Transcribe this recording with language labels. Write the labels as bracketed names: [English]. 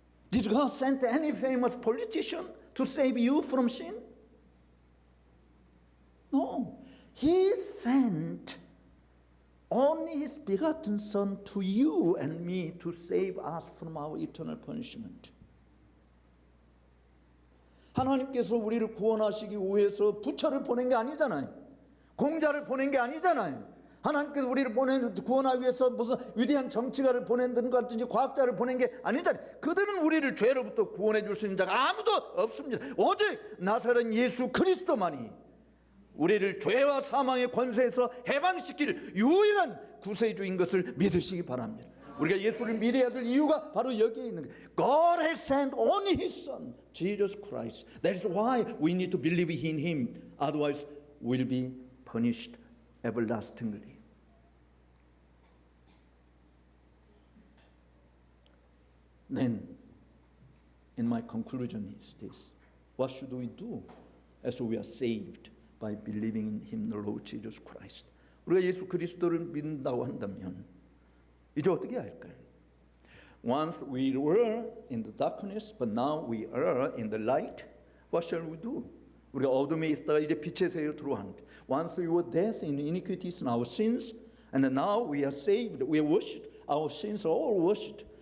[English] Did God send any famous politician to save you from sin? No. He sent only His begotten Son to you and me to save us from our eternal punishment. [Korean] 하나님께서 우리를 구원하시기 위해서 부처를 보낸 게 아니잖아요. 공자를 보낸 게 아니잖아요. 하나님께서 우리를 구원하기 위해서 무슨 위대한 정치가를 보낸다는 것 같은지 과학자를 보낸 게 아니잖아요. 그들은 우리를 죄로부터 구원해 줄 수 있는 자가 아무도 없습니다. 오직 나사렛 예수 그리스도만이 우리를 죄와 사망의 권세에서 해방시킬 유일한 구세주인 것을 믿으시기 바랍니다. 우리가 예수를 믿어야 될 이유가 바로 여기에 있는 거예요. [English] God has sent only His Son, Jesus Christ. That is why we need to believe in Him. Otherwise, we'll be punished everlastingly. Then, in my conclusion is this. What should we do as we are saved by believing in Him, the Lord Jesus Christ? [Korean] 우리가 예수 그리스도를 믿는다고 한다면 이제 어떻게 할까요? [English] Once we were in the darkness, but now we are in the light. What shall we do? [Korean] 우리가 어둠에 있다가 이제 빛의 세계로 들어왔는데, [English] once we were dead in iniquities and our sins, and now we are saved. We are washed. Our sins are all washed